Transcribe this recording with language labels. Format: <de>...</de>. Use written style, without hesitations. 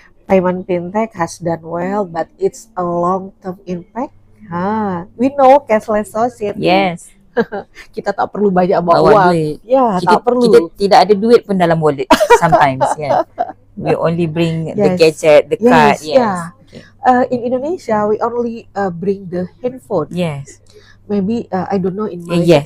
<en>Payment fintech has done well, but it's a long-term impact. We know cashless society. Yes.</en> <ms>Kita tak perlu banyak bawa uang. Ya, tak perlu. Kita tidak ada duit pun dalam</ms> <en>wallet sometimes. We only bring the gadget, the card. In Indonesia, we only bring the handphone. Yes. Maybe I don't know in Malaysia.</en>